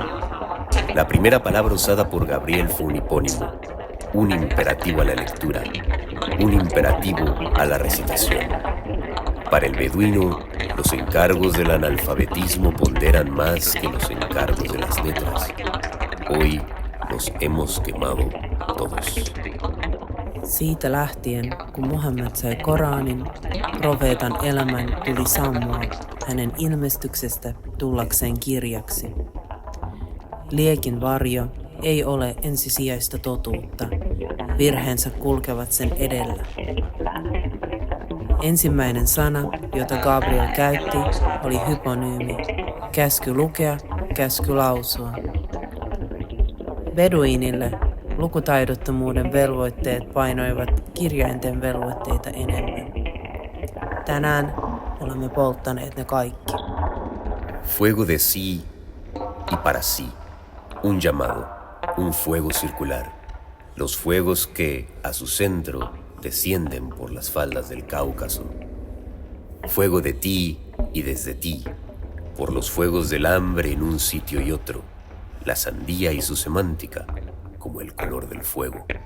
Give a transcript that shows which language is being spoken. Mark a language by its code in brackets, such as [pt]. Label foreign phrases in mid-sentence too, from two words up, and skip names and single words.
[es] La primera palabra usada por Gabriel fue un hipónimo, un imperativo a la lectura, un imperativo a la recitación. Para el beduino, los encargos del analfabetismo ponderan más que los encargos de las letras. Hoy los hemos quemado todos. [fi] Siitä lähtien, kun Muhammed sai Koranin, profeetan elämän tuli sammua hänen ilmestyksestä tullakseen kirjaksi. Liekin varjo ei ole ensisijaista totuutta. Virheensä kulkevat sen edellä. Ensimmäinen sana, jota Gabriel käytti, oli hyponyymi. Käsky lukea, käsky lausua. Beduinille lukutaidottomuuden velvoitteet painoivat kirjainten velvoitteita enemmän. Tänään olemme polttaneet ne kaikki. [es] Fuego de sí y para sí. Un llamado, un fuego circular. Los fuegos que, a su centro, descienden por las faldas del Cáucaso. Fuego de ti y desde ti, por los fuegos del hambre en un sitio y otro, la sandía y su semántica, como el color del fuego.